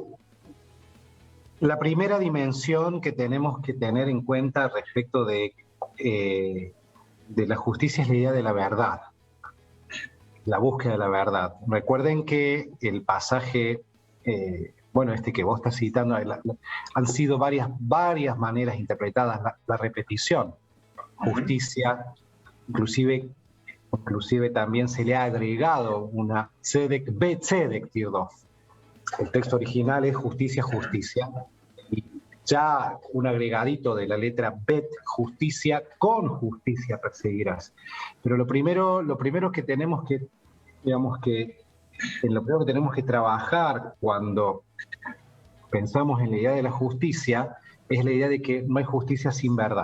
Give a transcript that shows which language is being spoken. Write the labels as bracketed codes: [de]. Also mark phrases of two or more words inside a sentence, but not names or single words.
[es] La primera dimensión que tenemos que tener en cuenta respecto de la justicia es la idea de la verdad, la búsqueda de la verdad. Recuerden que el pasaje, que vos estás citando, han sido varias maneras interpretadas, la repetición, justicia, inclusive también se le ha agregado una [he] צדק בצדק תרדוף. [es] El texto original es justicia, y ya un agregadito de la letra bet, justicia, con justicia perseguirás. Pero lo primero que tenemos que, lo primero que tenemos que trabajar cuando pensamos en la idea de la justicia es la idea de que no hay justicia sin verdad.